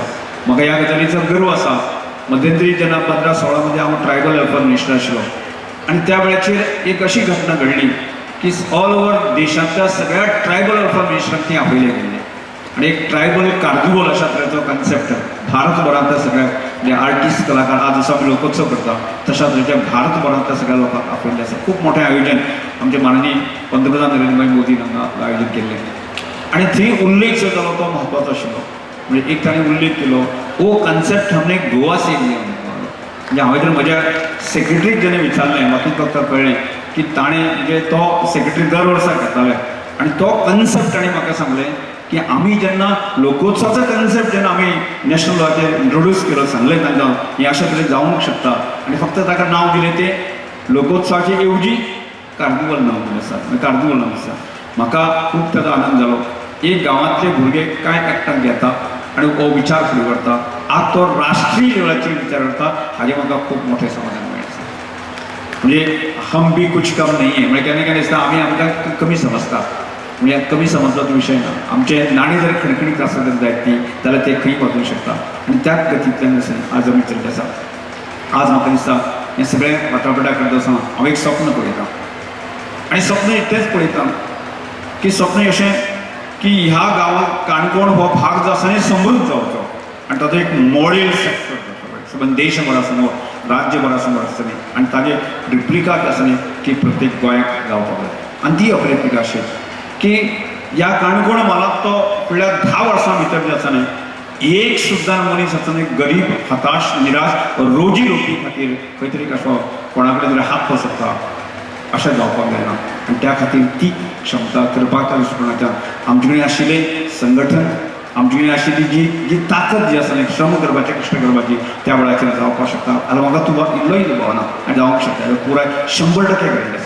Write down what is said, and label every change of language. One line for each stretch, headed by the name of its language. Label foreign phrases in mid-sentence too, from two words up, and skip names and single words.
Konkani: म्हाका ह्या गजालीचो गर्व आसा. मध्यंतरी जेन्ना 15-16 मध्ये हांव
English: tribal welfare minister
Konkani: आशिल्लो आनी त्या वेळाचेर एक अशी घटना घडली की
English: all over
Konkani: देशांतल्या सगळ्या
English: tribal welfare
Konkani: मिनिस्टरांक ती आपयले गेल्ले आनी एक
English: tribal carnival
Konkani: अशा तरेचो कन्सेप्ट भारतभरांतल्या सगळ्या जे आर्टिस्ट कलाकार आज जसो आमी लोकोत्सव करता तशा तरेच्या भारतभरांतल्या सगळ्या लोकांक आपयल्लें आसा. खूब मोठें आयोजन आमचे माननीय पंतप्रधान नरेंद्र भाई मोदी हांगा आयोजन केल्लें आनी थंय उल्लेख जो जालो तो म्हत्वाचो आशिल्लो. म्हणजे एक ताणें उल्लेख केलो ओ कन्सेप्ट
Hindi: हमने गोवा से लिया.
Konkani: म्हणजे हांवें तर म्हज्या सेक्रेटरीक जेन्ना विचारलें म्हाका फक्त कळ्ळें की ताणें म्हणजे तो सेक्रेटरी दर वर्साक घेताले आनी तो कन्सेप्ट ताणें म्हाका सांगलें की आमी जेन्ना लोकोत्सवाचो कन्सेप्ट जेन्ना आमी नॅशनल लेवलाचेर इंट्रोड्यूस केलो सांगलें तांकां हें अशें तरेन जावंक शकता आनी फक्त ताका नांव दिलें तें लोकोत्सवाचे येवजी कार्निवल नांव दिलें आसा कार्निवल नांव आसा. म्हाका खूब ताचो आनंद जालो. एक गांवांतले भुरगे कांय एकठांय घेता आनी हो विचार फुडें व्हरता आज तो राष्ट्रीय लेवलाचेर विचार करता हाजें म्हाका खूब मोठें समाधान मेळटा. म्हणजे
Hindi: हम भी कुछ कम नहीं है
Konkani: म्हणजे केन्ना केन्ना दिसता आमी आमकां कमी समजता म्हणजे कमी समजपाचो विशय ना. आमचे नाणी जर खणखणीत आसत जायत ती जाल्यार ते खंय वचूंक शकता आनी त्याच गतींतल्यान आज आमी चलता आसा. आज म्हाका दिसता हें सगळें वाटापटा करता आसतना हांव एक स्वप्न पळयतां आनी स्वप्न इतलेंच पळयतां की स्वप्न अशें की ह्या गांवांत काणकोण हो भाग जो आसा न्ही समृद्ध जावचो आनी ताचो एक
English: model sector
Konkani: जावचो सबंद देशभरा समोर राज्यभरा समोर आसता न्ही आनी ताजे रिप्लिका आसा न्ही की प्रत्येक गोंयाक जावपाक जाय. आनी ती अप्रिका अशी की ह्या काणकोण म्हालाक तो फुडल्या 10 वर्सां भितर जे आसा न्ही एक सुद्दां मनीस आसा न्ही गरीब हताश निराश रोजी रोटी खातीर खंय तरी असो कोणा कडेन तरी हात पसरता अशें जावपाक जायना. आनी त्या खातीर ती क्षमता करपाच्या दृश्टिकोनाच्यान आमचे कडेन आशिल्लें संघटन आमचे कडेन आशिल्ली जी ताकद जी आसा न्ही श्रम करपाची कश्ट करपाची त्या वेळाचेर जावपाक शकता. जाल्यार म्हाका तुका इल्लोय भावना आनी जावंक शकता पुराय 100% घडलें आसा.